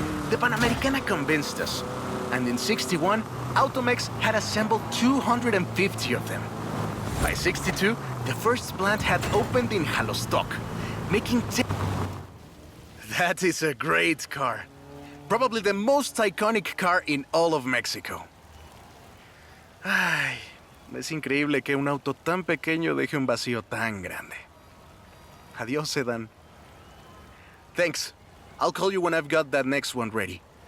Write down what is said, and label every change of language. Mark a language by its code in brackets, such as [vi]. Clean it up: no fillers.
[en] The Panamericana convinced us, and in '61, Automex had assembled 250 of them. By '62, the first plant had opened in Jalostoc, making That is a great car. Probably the most iconic car in all of Mexico. [es] Ay, es increíble que un auto tan pequeño deje un vacío tan grande. [en] Adiós, sedan. Thanks. I'll call you when I've got that next one ready.